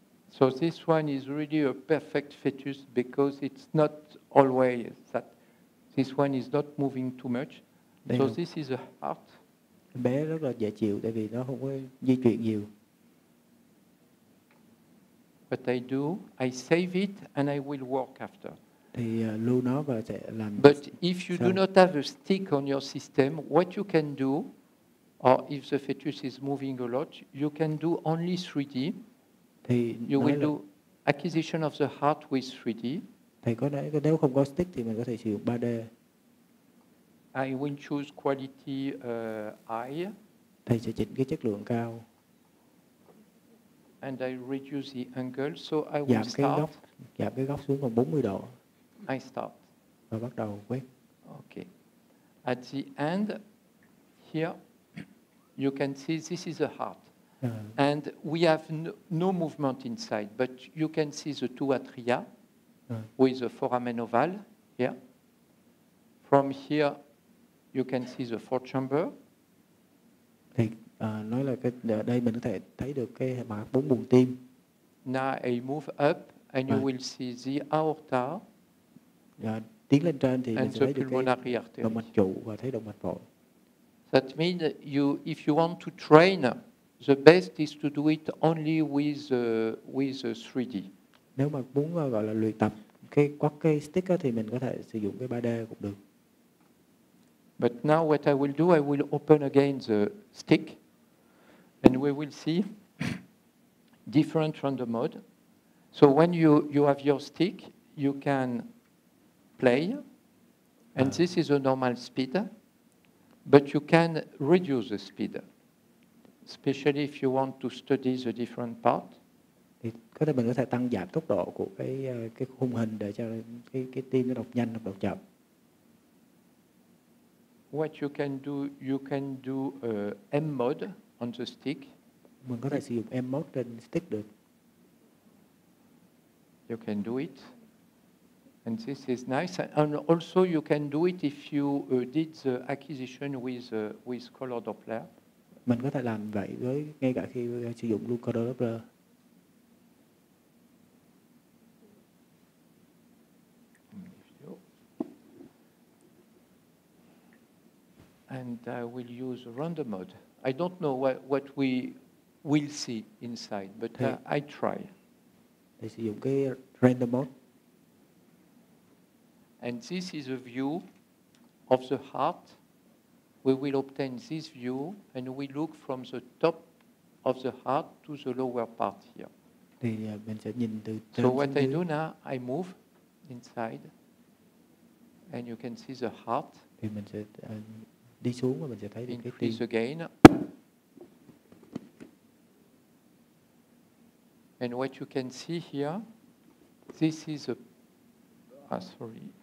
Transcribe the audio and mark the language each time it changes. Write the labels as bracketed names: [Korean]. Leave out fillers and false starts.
[English] So this one is really a perfect fetus because it's not always that. This one is not moving too much. So this is a heart. [Vietnamese] Bé rất là dễ chịu tại vì nó không có di chuyển nhiều. [English] What I do, I save it and I will work after. [Vietnamese] Thì lưu nó và sẽ làm. [English] But if you do not have a stick on your system, what you can do, or if the fetus is moving a lot, you can do only 3D. [Vietnamese] Thì [English] You [Vietnamese] nói [English] will [Vietnamese] là [English] do acquisition of the heart with 3D. [Vietnamese] thầy có nói nếu không có stick thì mình có thể sử dụng 3D. [English] I will choose quality high. [Vietnamese] Thầy sẽ chỉnh cái chất lượng cao. [English] And I reduce the angle, so I will [Vietnamese] Giảm cái góc xuống còn 40 độ. [English] I start. [Vietnamese] Và bắt đầu quét. [English] Okay. At the end, here, you can see this is the heart. And we have no movement inside, but you can see the two atria with the foramen oval here. From here, you can see the fourth chamber. [Vietnamese] Thì nói là ở đây mình có thể thấy được cái mặt 4 buồng tim. [English] Now I move up and you will see the aorta. [Vietnamese] Tiến lên trên thì mình sẽ thấy được [English] pulmonary [Vietnamese] cái [English] artery. [Vietnamese] động mạch trụ và thấy động mạch phổi. [English] That means if you want to train, the best is to do it only with 3D. [Vietnamese] Nếu mà muốn gọi là luyện tập quát cái stick á, thì mình có thể sử dụng cái 3D cũng được. [English] But now what I will do, I will open again the stick, and we will see different random mode. So when you have your stick, you can play, and this is a normal speed, but you can reduce the speed, especially if you want to study the different part. [Vietnamese] Thì mình có thể tăng giảm tốc độ của cái khung hình để cho cái tim nó đọc nhanh hoặc đọc chậm. [English] What you can do M mode on the stick. [Vietnamese] Mình có thể sử dụng M mode trên stick được. [English] You can do it. And this is nice. And also you can do it if you did the acquisition with color Doppler. [Vietnamese] Mình có thể làm vậy ngay cả khi sử dụng luôn color Doppler. [English] And I will use random mode. I don't know what we will see inside, but I try. [Vietnamese] Để sử dụng cái random mode. [English] And this is a view of the heart. We will obtain this view, and we look from the top of the heart to the lower part here. [Vietnamese] Thì mình sẽ nhìn từ trên. [English] So what I do now, I move inside, and you can see the heart. [Vietnamese] Thì mình sẽ đi xuống và mình sẽ thấy được cái tim. [English] Increase again. And what you can see here, this is sorry.